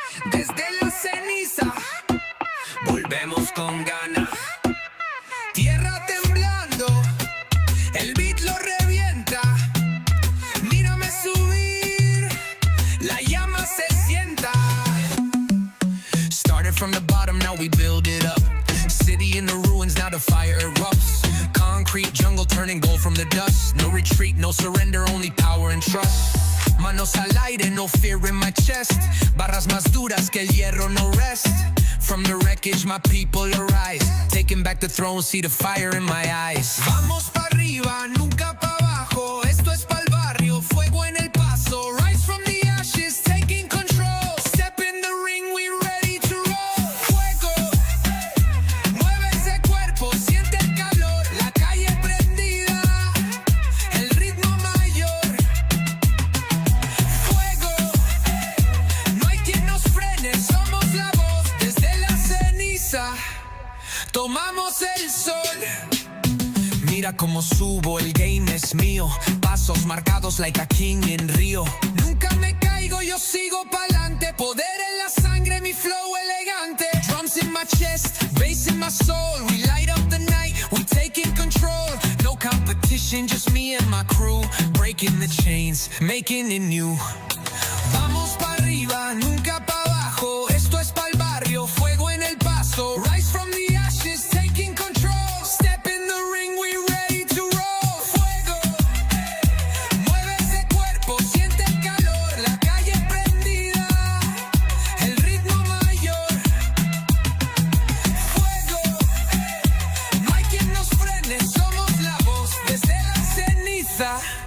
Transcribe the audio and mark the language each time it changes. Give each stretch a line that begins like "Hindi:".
Spanish: Desde la ceniza, volvemos con ganas. Tierra temblando, el beat lo revienta. Mírame subir, la llama se sienta.
English: Started from the bottom, now we build it up. City in the ruins, now the fire erupts. Concrete jungle turning gold from the dust. No retreat, no surrender, only power and trust.
Spanish: Manos al aire,
English: no fear in my chest.
Spanish: Barras más duras que el hierro,
English: no rest. From the wreckage, my people arise. Taking back the throne, see the fire in my eyes.
Spanish: Vamos pa' arriba, nunca pa' abajo. Esto es pa'l barrio, fuego en el paso.
English: Rise from the ashes, taking control. Step in the ring, we ready to roll.
Spanish: Fuego, mueve ese cuerpo, siente el calor. La calle prendida, el ritmo mayor. Fuego, no hay quien nos frene, somos la voz desde la ceniza. Tomamos el sol. Mira cómo subo, el game es mío. Pasos marcados
English: like a king
Spanish: en Río. Nunca me caigo, yo sigo pa'lante. Poder en la sangre, mi flow elegante.
English: Drums in my chest, bass in my soul. We light up the night, we taking control. No competition, just me and my crew. Breaking the chains, making it new.
Spanish: Vamos pa' arriba, nunca pa' abajo. Esto es pa'l barrio, fuego en el paso.
English: Rise from the ashes, taking control. Step in the ring, we ready to roll.
Spanish: Fuego, mueve ese cuerpo, siente el calor. La calle prendida, el ritmo mayor. Fuego, no hay quien nos frene, somos la voz desde la ceniza.